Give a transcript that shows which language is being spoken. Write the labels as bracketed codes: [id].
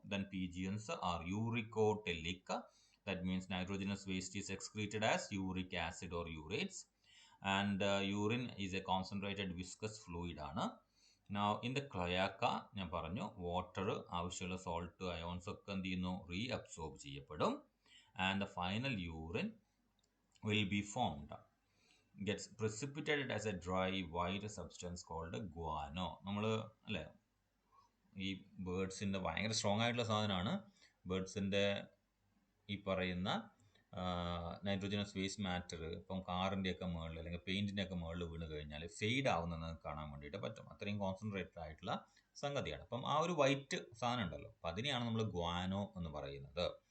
[en] Then PGNs are uricotelic. That means nitrogenous waste is excreted as uric acid or urates. And urine is a concentrated viscous fluid ആണ്. Now in the cloaca [ml] ഞാൻ പറഞ്ഞു water, ആവശ്യമുള്ള salt, ions ഒക്കെ എന്ത് ചെയ്യുന്നു? Reabsorb ചെയ്യപ്പെടും. [en] And the final urine will be formed, gets precipitated as a dry white substance called guano. [ml] നമ്മൾ അല്ലേ, ഈ ബേർഡ്സിൻ്റെ ഭയങ്കര സ്ട്രോങ് ആയിട്ടുള്ള സാധനമാണ്. ബേർഡ്സിൻ്റെ ഈ പറയുന്ന നൈട്രോജനസ് വേസ്റ്റ് മാറ്റർ ഇപ്പം കാറിൻ്റെയൊക്കെ മുകളിൽ അല്ലെങ്കിൽ പെയിൻറ്റിൻ്റെയൊക്കെ മുകളിൽ വീണ് കഴിഞ്ഞാൽ ഫെയ്ഡ് ആവുന്നത് കാണാൻ വേണ്ടിയിട്ട് പറ്റും. അത്രയും കോൺസെൻട്രേറ്റഡ് ആയിട്ടുള്ള സംഗതിയാണ്. അപ്പം ആ ഒരു വൈറ്റ് സാധനം ഉണ്ടല്ലോ, അപ്പം അതിനെയാണ് നമ്മൾ ഗ്വാനോ എന്ന് പറയുന്നത്.